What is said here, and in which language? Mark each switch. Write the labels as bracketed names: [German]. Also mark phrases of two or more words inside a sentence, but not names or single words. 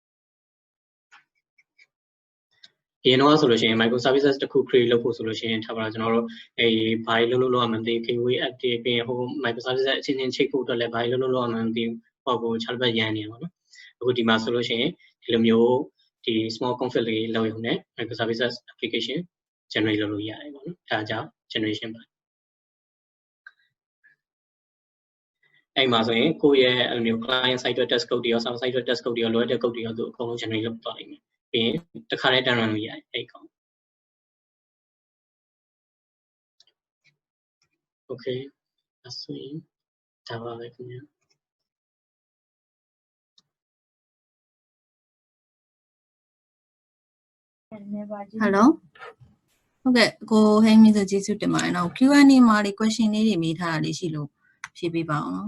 [Burmese] အရင်တော့ဆိုလို့ရှိရင် microservices တစ်ခု create လုပ်ဖို့ဆိုလို့ရှိရင်ထားပါတော့ကျွန်တော်တို့ဘာလို့လုပ်ရမှန်းမသိဘူး [English] gateway app [Burmese] တွေပြီးရင်ဟို microservices အချင်းချင်းချိတ်ဖို့အတွက်လည်းဘာလို့ရမှန်းမသိဘူးဟောကိုခြားပတ်ရမ်းနေပါတော့အခုဒီမှာဆိုလို့ရှိရင်ဒီလိုမျိုးဒီ [English] small config [Burmese] လေးလုပ်ရုံနဲ့ [English] microservices application generate [Burmese] လုပ်လို့ရတယ်ပေါ့နော်ဒါကြောင့် generation ပါ အဲ့မှာဆိုရင်ကိုယ့်ရဲ့အဲ့လိုမျိုး [English] client side test code [Burmese] တွေရော [English] server side test code [Burmese] တွေရော [English] load code [Burmese] တွေရောသူအကုန်လုံး generate လုပ်သွားနိုင်မယ်ပြီးရင်တစ်ခါတည်း run လို့ရတယ်အဲ့ကောင် okay အဲ့ဆိုရင်ဒါပါပဲခင်ဗျာ Hello ဟုတ်ကဲ့ကိုဟိန်းမင်းဆိုကျေးဇူးတင်ပါတယ်နော် Q&A မှာလေး question လေးတွေမေးထားတာလေးရှိလို့ဖြေပေးပါအောင်နော်